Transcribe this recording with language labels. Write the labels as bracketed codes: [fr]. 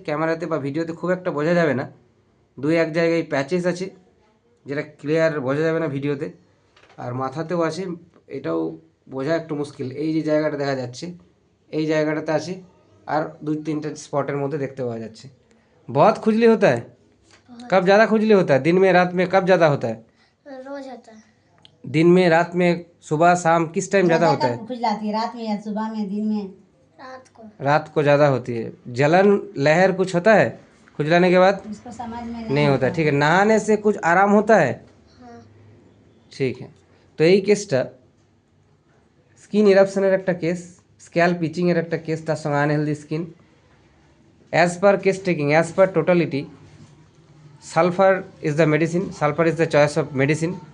[bn] ক্যামেরাতে বা ভিডিওতে খুব একটা বোঝা যাবে না। দুই এক জায়গায় প্যাচেস আছে, যেটা ক্লিয়ার বোঝা যাবে না ভিডিওতে। আর মাথাতেও আছে, এটাও বোঝা একটু মুশকিল। এই যে জায়গাটা দেখা যাচ্ছে, এই জায়গাটাতে আছে, আর দুই তিনটা স্পটের মধ্যে দেখতে পাওয়া যাচ্ছে। [hi] बहुत खुजली होता है? कब ज़्यादा खुजली होता है? दिन में, रात में? कब ज़्यादा होता है? रोज होता है। दिन में, रात में, सुबह शाम, किस टाइम ज़्यादा होता है? खुजलाती है रात में या सुबह में, दिन में? रात को। रात को ज़्यादा होती है। जलन लहर कुछ होता है खुजलाने के बाद? उसको समझ में नहीं होता। ठीक है। नहाने से कुछ आराम होता है? हाँ। ठीक है। [bn] তো এই কেসটা স্কিন ইরাপশনের একটা কেস, স্ক্যাল্প ইচিংয়ের একটা কেস, তার সঙ্গে unhealthy skin. [en] As per case taking, as per totality, sulphur is the medicine, sulphur is the choice of medicine.